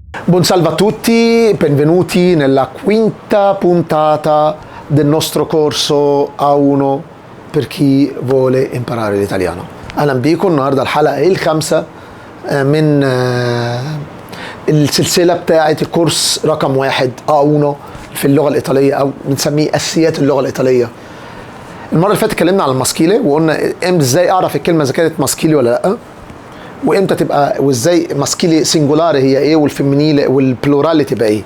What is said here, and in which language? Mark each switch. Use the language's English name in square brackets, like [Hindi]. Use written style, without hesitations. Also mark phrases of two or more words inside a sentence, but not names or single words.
[Italian] Buon salve a tutti, benvenuti nella quinta puntata del nostro corso A1 per chi vuole imparare l'italiano. [Arabic] أهلا بيكم. النهاردة الحلقة الخامسة من السلسلة بتاعة الكورس رقم 1 A1 في اللغة الإيطالية، أو بنسميه أساسيات اللغة الإيطالية. المرة اللي فاتت اتكلمنا على الماسكيلي وقلنا ازاي أعرف الكلمة إذا كانت ماسكيلي ولا لأ، وامتى تبقى، وازاي [Italian] maschile singolare [Arabic] هي ايه والفيمينيلي والبلورالي تبقى ايه.